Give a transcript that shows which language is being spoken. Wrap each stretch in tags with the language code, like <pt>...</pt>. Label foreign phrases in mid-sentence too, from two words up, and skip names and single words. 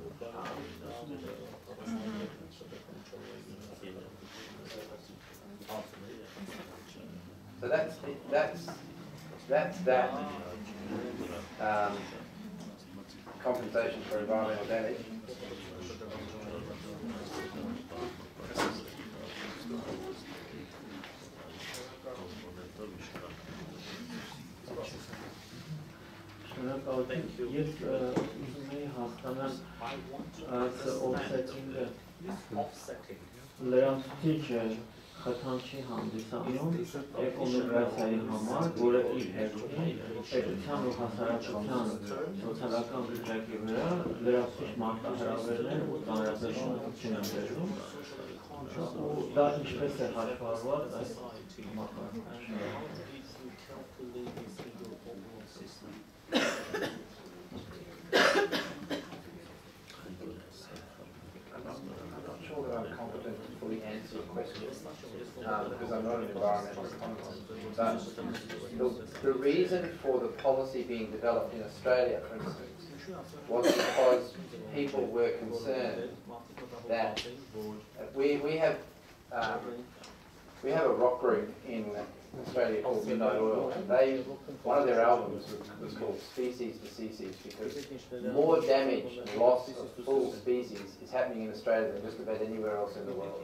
<en>So that's that compensation for environmental damage.</en> <hy>Ես ուզում էի հասկանալ լրացուցիչը խթանչի հանդիսանում էկոնոմիկայի համար, որը իր հերթին պետության ու հասարակության սոցիալական վիճակի վրա լրացուցիչ մարտահրավերներ ու ծանրաբեռնություն են բերում, ու դա ինչպես է հաշվառված այս մակարդակում։</hy> <en>I'm competent to fully answer your question because I'm not an environmental economist. But the reason for the policy being developed in Australia, for instance, was because people were concerned that we have a rock group in Australia called Midnight Oil, and one of their albums was called Species to Species because more damage and loss of full species is happening in Australia than just about anywhere else in the world.</en>